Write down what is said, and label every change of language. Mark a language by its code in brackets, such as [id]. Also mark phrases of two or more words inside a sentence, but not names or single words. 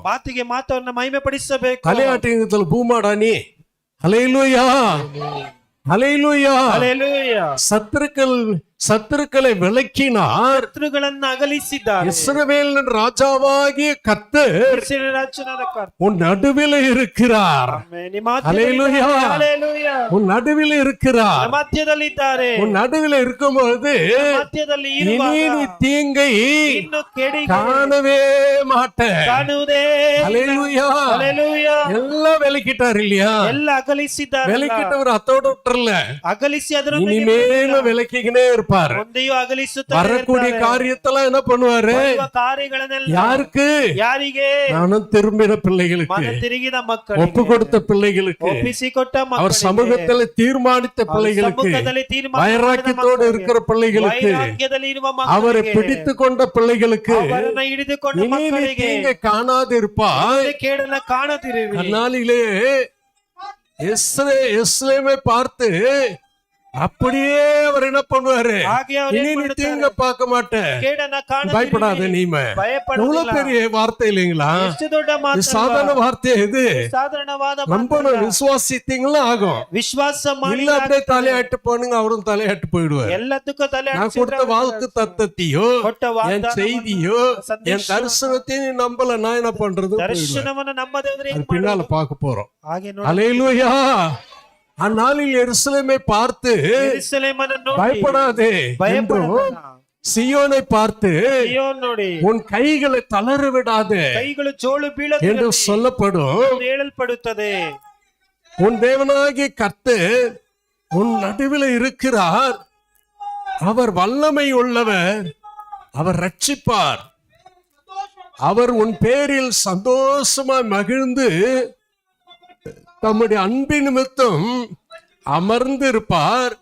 [kn] ಮಾತಿಗೆ ಮಾತನ್ನ ಮಹಿಮೆ ಪಡಿಸಬೇಕು. [ta] தலையாட்டினத்துல பூமாடா நீ. அல்லேலூயா. அல்லேலூயா. [kn] ಹಲ್ಲೆಲೂಯಾ. [ta] சத்துருக்களை விலக்கினார். [kn] ಶತ್ರುಗಳನ್ನ ಅಗಲಿಸಿದ್ದಾರೆ. [ta] இஸ்ரவேலின் ராஜாவாகிய கர்த்தர் [kn] ಇಸ್ರಾಯೇಲ್ ರಾಜನಾದ ಕರ್ತನು [ta] உன் நடுவில் இருக்கிறார். [kn] ಆಮೆನ್. ನಿಮ್ಮ ಮಧ್ಯದಲ್ಲಿ [ta] ஹல்லேலூயா. [kn] ಹಲ್ಲೆಲೂಯಾ. [ta] உன் நடுவில் இருக்கிறார். [kn] ನಮ್ಮ ಮಧ್ಯದಲ್ಲಿದ್ದಾರೆ. [ta] உன் நடுவில் இருக்கும்போது [kn] ಮಧ್ಯದಲ್ಲಿ [ta] இனி [kn] ಇರುವಾಗ [ta] நீ தீங்கை [kn] ಇನ್ನು ಕೆಡಿಗೆ [ta] காணவே மாட்ட. [kn] ಕಾಣುವುದೇ [ta] ஹல்லேலூயா. [kn] ಹಲ್ಲೆಲೂಯಾ. [ta] எல்லாம் விலக்கிட்டார் இல்லையா? [kn] ಎಲ್ಲ ಅಗಲಿಸಿದ್ದಾರೆ. [ta] விலக்கிட்டவர் அத்தோட விட்டுறல, [kn] ಅಗಲಿಸಿ ಅದರೊಂದಿಗೆ [ta] இனிமேலும் விலக்கிக்கினே இருப்பார். [kn] ಮುಂದೆಯೂ ಅಗಲಿಸುತ್ತಾರೆ. [ta] வரக்கூடிய காரியத்தெல்லாம் என்ன பண்ணுவாரு? [kn] ಕಾರ್ಯಗಳನ್ನೆಲ್ಲ [ta] யாருக்கு? [kn] ಯಾರಿಗೆ? [ta] நானும் திரும்பின பிள்ளைகளுக்கு, [kn] ಮನ ತಿರುಗಿದ [ta] ஒப்பு [kn] ಮಕ್ಕಳಿಗೆ, [ta] கொடுத்த பிள்ளைகளுக்கு, [kn] ಒಪ್ಪಿಸಿಕೊಟ್ಟ [ta] அவர் [kn] ಮಕ್ಕಳಿಗೆ, [ta] சமூகத்தில் தீர்மானித்த பிள்ளைகளுக்கு, [kn] ಸಮ್ಮುಖದಲ್ಲಿ ತೀರ್ಮಾನ [ta] வைராக்கியத்தோடு [kn] ಮಾಡಿದ [ta] இருக்கிற பிள்ளைகளுக்கு, [kn] ವೈರಾಗ್ಯದಲ್ಲಿ ಇರುವ [ta] அவரை [kn] ಮಕ್ಕಳಿಗೆ, [ta] பிடித்து கொண்ட பிள்ளைகளுக்கு [kn] ಅವರನ್ನ ಹಿಡಿದುಕೊಂಡ [ta] இனி நீ [kn] ಮಕ್ಕಳಿಗೆ [ta] தீங்கை காணாதிருப்பாய். [kn] ಮುಂದೆ ಕೇಡನ್ನ ಕಾಣದಿರುವಿ. [ta] அந்நாளிலே எஸ்லேமை பார்த்து அப்படியே அவர் என்ன பண்ணுவாரு? [kn] ಹಾಗೆ ಅವರು [ta] இனி நீ தீங்க பார்க்க மாட்டேன், [kn] ಕೇಡನ್ನ [ta] பயப்படாத, [kn] ಕಾಣದಿರುವಿ. [ta] நீமே. [kn] ಭಯಪಡುವುದಿಲ್ಲ. [ta] எவ்வளவு பெரிய வார்த்தை இல்லைங்களா? [kn] ಎಷ್ಟು ದೊಡ್ಡ [ta] இது [kn] ಮಾತು. [ta] சாதாரண வார்த்தை. இது [kn] ಸಾಧಾರಣವಾದ [ta] நம்பணும், விசுவாசித்தீங்களா ஆகும். [kn] ವಿಶ್ವಾಸ [ta] இல்ல [kn] ಮಾಡಿ [ta] அப்படியே தலையாட்டு போனுங்க, அவரும் தலையாட்டு போயிடுவார். [kn] ಎಲ್ಲದಕ್ಕೂ ತಲೆ [ta] நான் கொடுத்த வாக்கு தத்தத்தையோ [kn] ಕೊಟ್ಟ [ta] என் [kn] ವಾಗ್ದಾನವನ್ನು, [ta] செய்தியோ [kn] ಸಂದೇಶ, [ta] என் தரிசனத்தையும் நீ நம்பல, நான் என்ன பண்றது? போயிடுவேன். [kn] ದರ್ಶನವನ್ನು ನಂಬದೆ ಹೋದ್ರೆ [ta] அது [kn] ಏನ್ [ta] பின்னால [kn] ಮಾಡೋದು? [ta] பார்க்க போறோம். [kn] ಹಾಗೆ ನೋಡಿ [ta] அல்லேலூயா. அந்நாளில் எருசலேமை பார்த்து [kn] ಯೆರೂಸಲೇಮನ್ನು ನೋಡಿ [ta] பயப்படாதே என்றும், [kn] ಭಯಪಡಬೇಡ. [ta] சியோனை பார்த்து [kn] ಸಿಯೋನ್ ನೋಡಿ [ta] உன் கைகளை தளர விடாதே [kn] ಕೈಗಳು ಜೋಳು [ta] என்று [kn] ಬೀಳದಿರಲಿ [ta] சொல்லப்படும். [kn] ಎಂದು ಹೇಳಲ್ಪಡುತ್ತದೆ. [ta] உன் தேவனாகிய கர்த்தர் உன் நடுவில் இருக்கிறார். அவர் வல்லமை உள்ளவர், அவர் ரட்சிப்பார். அவர் உன் பேரில் சந்தோஷமாய் மகிழ்ந்து தம்முடைய அன்பின் நிமித்தம் அமர்ந்திருப்பார்.